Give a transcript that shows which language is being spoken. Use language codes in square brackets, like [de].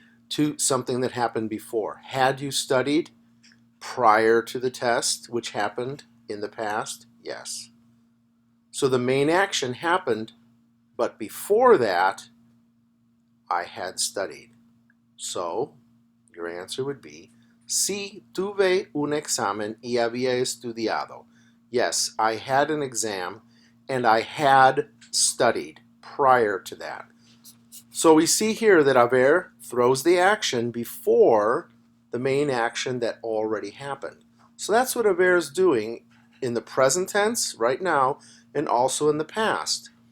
[en] To something that happened before. Had you studied prior to the test, which happened in the past? Yes. So the main action happened, but before that, I had studied. So your answer would be, [es] sí, tuve un examen y había estudiado. [en] Yes, I had an exam and I had studied prior to that. So we see here that haber throws the action before the main action that already happened. So that's what haber is doing in the present tense, right now, and also in the past.